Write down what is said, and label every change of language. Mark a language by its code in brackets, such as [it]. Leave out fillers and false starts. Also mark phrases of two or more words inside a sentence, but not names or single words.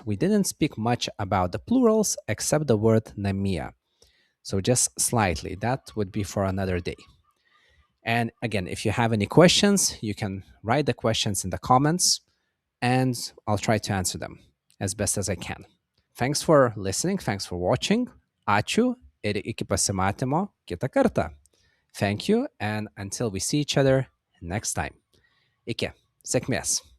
[en] We didn't speak much about the plurals except the word namia. So just slightly. That would be for another day. And again, if you have any questions, you can write the questions in the comments and I'll try to answer them as best as I can. Thanks for listening. Thanks for watching. [lt] Ačiū ir iki pasimatymo kitą kartą. [en] Thank you, and until we see each other next time. [lt] Iki. Sėkmės.